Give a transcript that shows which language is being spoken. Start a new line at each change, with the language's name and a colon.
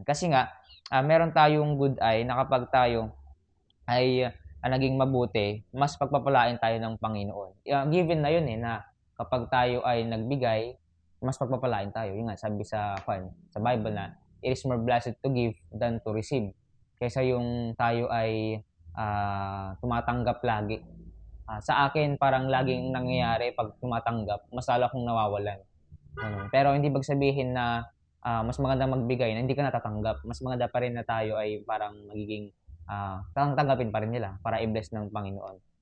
Filipino: Kasi nga, meron tayong
English: good eye
Filipino: na kapag tayo ay naging mabuti, mas pagpapalain tayo ng Panginoon. Given na yun na kapag tayo ay nagbigay, mas pagpapalain tayo. Yun nga, sabi sa Bible na,
English: it is more blessed to give than to receive.
Filipino: Kaysa yung tayo ay tumatanggap lagi. Sa akin, parang laging nangyayari pag tumatanggap, mas lalo akong nawawalan. Pero hindi ibig sabihin na mas maganda magbigay na hindi ka natatanggap. Mas maganda pa rin na tayo ay parang magiging tanggapin pa rin nila para i-bless ng Panginoon.